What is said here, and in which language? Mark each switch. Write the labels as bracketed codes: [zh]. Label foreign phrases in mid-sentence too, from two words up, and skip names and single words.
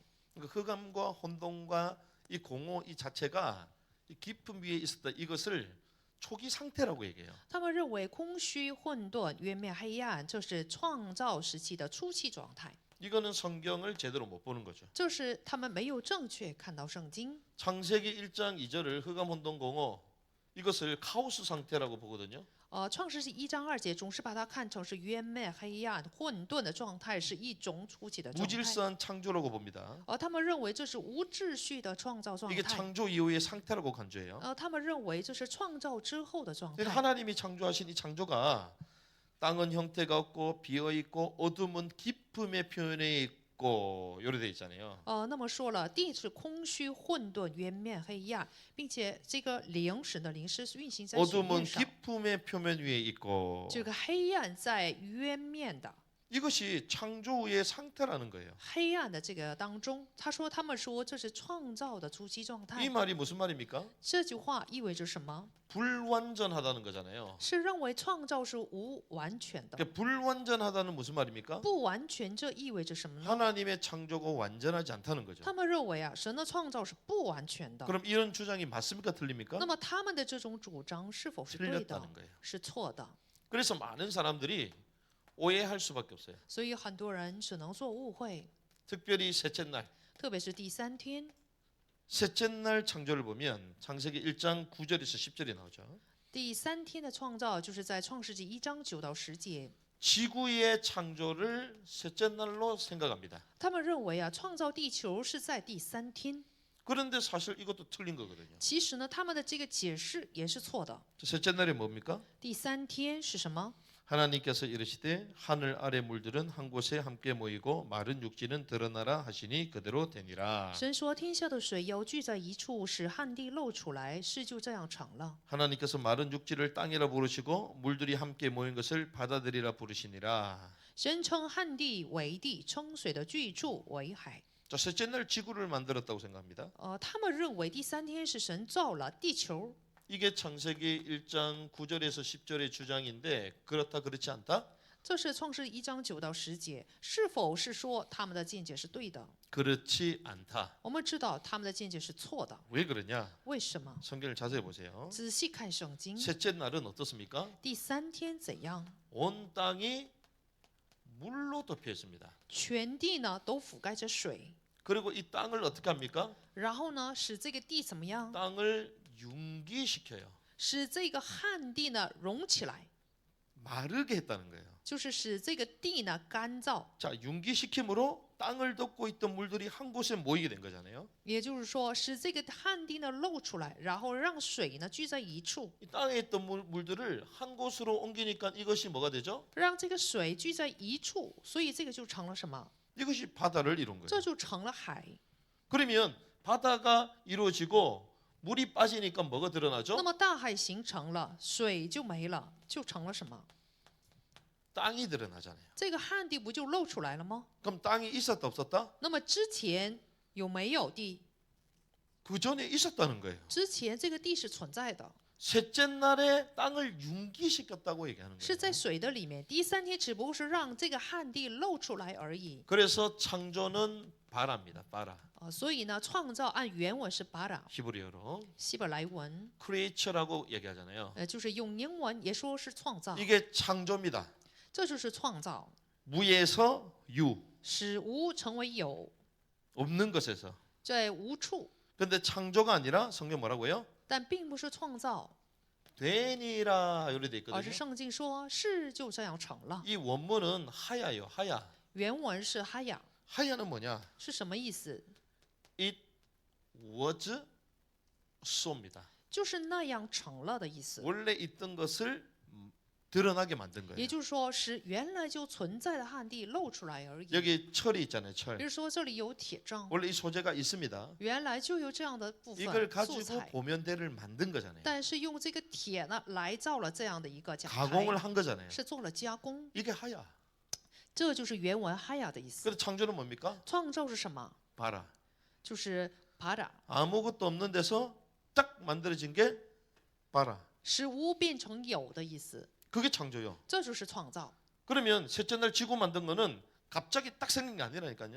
[ko] 그러니까 흑암과 혼돈과 이 공허 이 자체가 이 깊음 위에 있었다. 이것을 초기 상태라고 얘기해요. [zh] 他们认为空虚、混沌、渊面黑暗，这是创造时期的初期状态。 [ko] 이거는 성경을 제대로 못 보는 거죠. [zh] 这是他们没有正确看到圣经。 [ko] 창세기 1장 2절을 흑암 혼돈 공허 이것을 카오스 상태라고 보거든요. [zh] 创世纪1章2节总是把它看成是渊面黑暗、混沌的状态，是一种初期的状态。 [ko] 무질서한 창조라고 봅니다. [zh] 他们认为这是无秩序的创造状 [ko] 이게 [zh] 态。 [ko] 창조 이후의 상태라고 간주해요. [zh] 他们认为这是创造之后的状 [ko] 그러니까 [zh] 态。 [ko] 하나님이 창조하신 이 창조가 땅은 형태가 없고 비어 있고 어둠은 깊음의 표현에 있고 요래 돼 있잖아요. [zh] 那么说了，地是空虚、混沌、渊面黑暗，并且这个灵神的灵是运行在水 [ko] 어둠은 [zh] 面上， [ko] 깊음의 표면 위에 있고 [zh] 这个黑暗在渊面的 [ko] 이것이 창조 후의 상태라는 거예요. [zh] 黑暗的这个当中，他们说这是创造的初期状 [ko] 이 [zh] 态。 [ko] 말이 무슨 말입니까? [zh] 这句话意味着什么？ [ko] 불완전하다는 거잖아요. [zh] 是认为创造是无完全的。 [ko] 그러니까 불완전하다는 무슨 말입니까? [zh] 不完全这意味着什么呢？ [ko] 하나님의 창조가 완전하지 않다는 거죠. [zh] 他们认为神的创造是不完全的。 [ko] 그럼 이런 주장이 맞습니까? 틀립니까? [zh] 那么他们的这种主张是否是对的？ [ko] 틀렸다는 거예요. [zh] 是错的。 [ko] 그래서 많은 사람들이 오해할 수밖에 없어요. [zh] 所以很多人只能做误会， [ko] 특별히 셋째 날. [zh] 特别是第3天。 [ko] 셋째 날 창조를 보면 창세기 1장 9절에서 10절이 나오죠. [zh] 第3天的创造就是在创世纪1章9到10节。 [ko] 지구의 창조를 셋째 날로 생각합니다. [zh] 他们认为创造地球是在第3天。 [ko] 그런데 사실 이것도 틀린 거거든요. [zh] 其实呢，他们的这个解释也是错的。 [ko] 셋째 날이 뭡니까? [zh] 第3天是什么？ [ko] 하나님께서 이르시되 하늘 아래 물들은 한 곳에 함께 모이고 마른 육지는 드러나라 하시니 그대로 되니라. [zh] 神说：“天下的水要聚在一处，使旱地露出来，事就这样成了。” [ko] 하나님께서 마른 육지를 땅이라 부르시고 물들이 함께 모인 것을 바다들이라 부르시니라. [zh] 神称旱地为地，称水的居处为海。 [ko] 자, 셋째 날 지구를 만들었다고 생각합니다. [zh] 他们认为第3天是神造了地球。 [ko] 이게 창세기 1장 9절에서 10절의 주장인데 그렇다 그렇지 않다? [zh] 这是创世1章9到10节，是否是说他们的见解是对的？ [ko] 그렇지 않다. [zh] 我们知道他们的见解是错的， [ko] 왜 그러냐? [zh] 为什么？ [ko] 성경을 자세히 보세요. [zh] 仔细看圣经， [ko] 셋째 날은 어떻습니까? [zh] 第3天怎样？ [ko] 온 땅이 물로 덮여 있습니다. [zh] 全地呢都覆盖着水， [ko] 그리고 이 땅을 어떻게 합니까? [zh] 然后呢使这个地怎么样？ [ko] 땅을 융기시켜요. [zh] 使这个旱地呢融起来， [ko] 마르게 했다는 거예요. [zh] 就是使这个地呢干燥。 [ko] 자, 융기시킴으로 땅을 덮고 있던 물들이 한 곳에 모이게 된 거잖아요. [zh] 也就是说，使这个旱地呢露出来，然后让水呢聚在一处， [ko] 이 땅에 있던 물들을 한 곳으로 옮기니까 이것이 뭐가 되죠? [zh] 让这个水聚在一处，所以这个就成了什么？ [ko] 이것이 바다를 이룬 [zh] 这 [ko] 거예요. [zh] 就成了海。 [ko] 그러면 바다가 이루어지고 물이 빠지니까 뭐가 [zh] 那 [ko] 드러나죠? [zh] 么大海形成了，水就没了，就成了什么？ [ko] 땅이 드러나잖아요. [zh] 这个旱地不就露出来了吗？ [ko] 그럼 땅이 있었다 없었다? [zh] 那么之前有没有地？ [ko] 그 전에 있었다는 거예요. [zh] 之前这个地是存在的， [ko] 셋째 날에 땅을 융기시켰다고 얘기하는 [zh] 是在 [ko] 거예요. [zh] 水的里面。第3天只不过是让这个旱地露出来而已。 [ko] 그래서 창조는 바라입니다. 바라. [zh] 所以呢，创造按原文是巴拉， [ko] 히브리어로 [zh] 希伯来文， [ko] creature라고 얘기하잖아요. [zh] 就是用英文也说是创造， [ko] 이게 창조입니다. [zh] 这就是创造， [ko] 무에서 유, [zh] 使无成为有， [ko] 없는 것에서. [zh] 在无处， [ko] 근데 창조가 아니라 성경 뭐라고요? [zh] 但并不是创造， [ko] 되니라 이렇게 돼 [zh] 而是 [ko] 있거든요. [zh] 圣经说是就这样成了。 [ko] 이 원문은 하야요. 하야. [zh] 原文是哈雅， [ko] 하야는 뭐냐? [zh] 是什么意思？ [en] It was so [ko] 입니다. [zh] 就是那样成了的意思。 [ko] 원래 있던 것을 드러나게 만든 [zh] 也 [ko] 거예요. [zh] 就是说，使原来就存在的旱地露出来而已。 [ko] 여기 철이 있잖아요. [zh] 比 [ko] 철. [zh] 如说，这里有铁杖， [ko] 원래 이 소재가 있습니다. [zh] 原来就有这样的部 [ko] 이걸 [zh] 分素 [ko] 가지고 [zh] 材， [ko] 보면대를 만든 거잖아요. [zh] 但是用这个铁呢来造了这样的一个讲台， [ko] 가공을 한 거잖아요. [zh] 是做了加工。 [ko] 이게 하야. [zh] 这就是原文哈雅的意思。 [ko] 그래서 창조는 뭡니까? [zh] 创造是什么？ [ko] 봐라. [zh] 就是巴达， [ko] 아무것도 없는 데서 딱 만들어진 게 봐라. [zh] 使无变成有的意思， [ko] 그게 창조요. [zh] 这就是创造。 [ko] 그러면 셋째 날 지구 만든 거는 갑자기 딱 생긴 게 아니라니까요.